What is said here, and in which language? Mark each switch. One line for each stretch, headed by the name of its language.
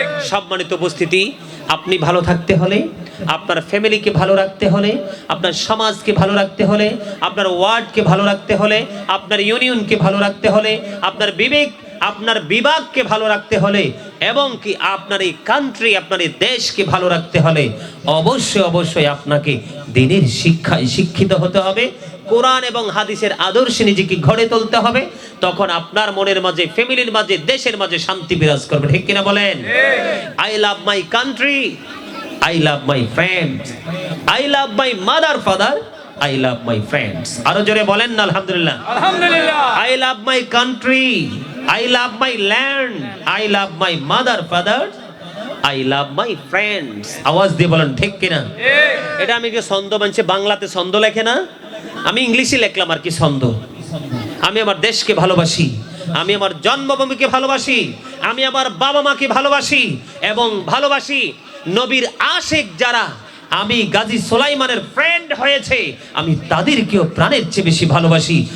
Bangla: সম্মানিত উপস্থিতি, আপনি ভালো থাকতে হলে, আপনার ফ্যামিলিকে ভালো রাখতে হলে, আপনার সমাজকে ভালো রাখতে হলে, আপনার ওয়ার্ডকে ভালো রাখতে হলে, আপনার ইউনিয়নকে ভালো রাখতে হলে, আপনার বিবেক, আপনার বিভাগকে ভালো রাখতে হলে, এবং কি আপনার এই কান্ট্রি, আপনার এই দেশকে ভালো রাখতে হলে অবশ্যই আপনাকে দ্বীনের শিক্ষায় শিক্ষিত হতে হবে, কোরআন এবং হাদিসের আদর্শে নিজেকে গড়ে তুলতে হবে। তখন আপনার মনের মাঝে, ফ্যামিলির মাঝে, দেশের মাঝে শান্তি বিরাজ করবে, ঠিক কিনা বলেন?
English: I love my country, I love my friends, I love my mother father, I love my friends.
Bangla: আরো জোরে বলেন না আলহামদুলিল্লাহ। আলহামদুলিল্লাহ।
English: I love my country, I love my land, I love my mother, father, I love my friends.
Bangla: আওয়াজ দিয়ে বলেন ঠিক কিনা? এটা আমি কি ছন্দ বানছে, বাংলাতে ছন্দ লেখে না, আমি ইংলিশে লিখলাম আর কি ছন্দ। আমি আমার দেশকে ভালোবাসি, আমি আমার জন্মভূমিকে ভালোবাসি, আমি আমার বাবা মাকে ভালোবাসি, এবং ভালোবাসি নবীর আশিক যারা, আমি গাজী সুলাইমানের ফ্রেন্ড হয়েছে, আমি তাদেরকেও প্রাণের চেয়ে বেশি ভালোবাসি।